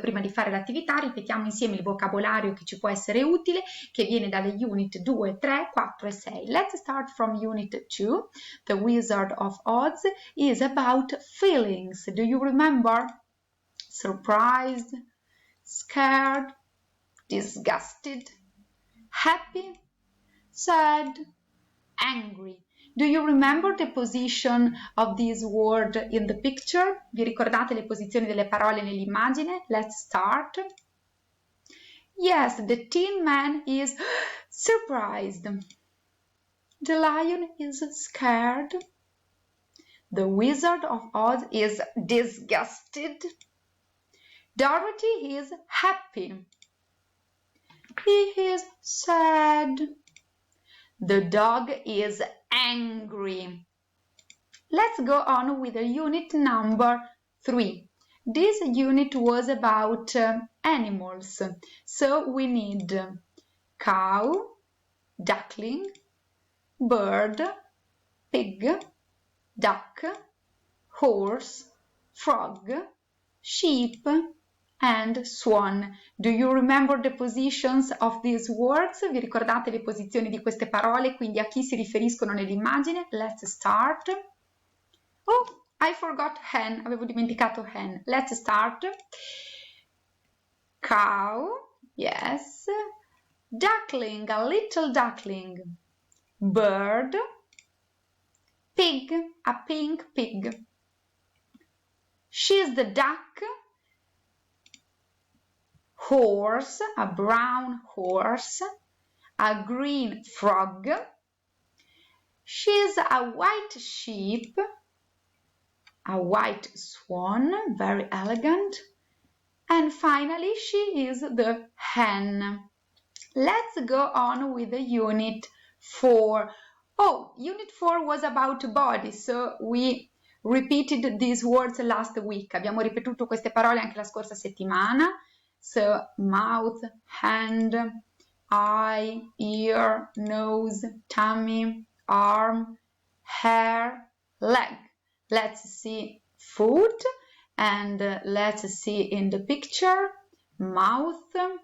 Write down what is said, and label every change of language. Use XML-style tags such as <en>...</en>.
<it>Prima di fare l'attività ripetiamo insieme il vocabolario che ci può essere utile, che viene dalle Unit 2, 3, 4 e 6.</it> <en>Let's start from Unit 2. The Wizard of Oz is about feelings. Do you remember? Surprised, scared, disgusted, happy, sad, angry. Do you remember the position of this word in the picture?</en> <it>Vi ricordate le posizioni delle parole nell'immagine?</it> <en>Let's start. Yes, the Tin Man is surprised. The lion is scared. The Wizard of Oz is disgusted. Dorothy is happy. He is sad. The dog is angry. Let's go on with the unit number 3. This unit was about animals. So we need cow, duckling, bird, pig, duck, horse, frog, sheep, and swan. Do you remember the positions of these words?</en> <it>Vi ricordate le posizioni di queste parole, quindi a chi si riferiscono nell'immagine?</it> <en>Let's start. Oh, I forgot hen,</en> <it>avevo dimenticato hen.</it> <en>Let's start. Cow, yes. Duckling, a little duckling. Bird. Pig, a pink pig. She's the duck. Horse, a brown horse. A green frog. She's a white sheep. A white swan, very elegant. And finally, she is the hen. Let's go on with the unit 4. Oh, unit 4 was about body, so we repeated these words last week.</en> <it>Abbiamo ripetuto queste parole anche la scorsa settimana.</it> <en>So, mouth, hand, eye, ear, nose, tummy, arm, hair, leg. Let's see foot and let's see in the picture mouth.</en>